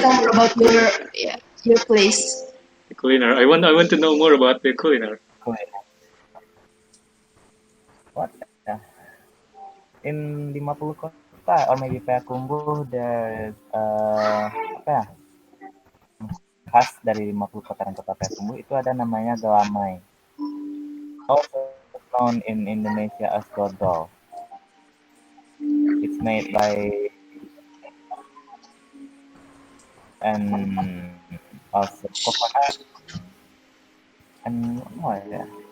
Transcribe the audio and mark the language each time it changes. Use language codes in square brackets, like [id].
[en] tell more about your place. culinary. I want to know more about the culinary. Cool. What? In 50 kota or maybe Payakumbuh there's [id] apa ya? Khas dari 50 kota dan kota Payakumbuh itu ada namanya galamai. [en] Also known in Indonesia as dodol. It's made by and also coconut and what more ya?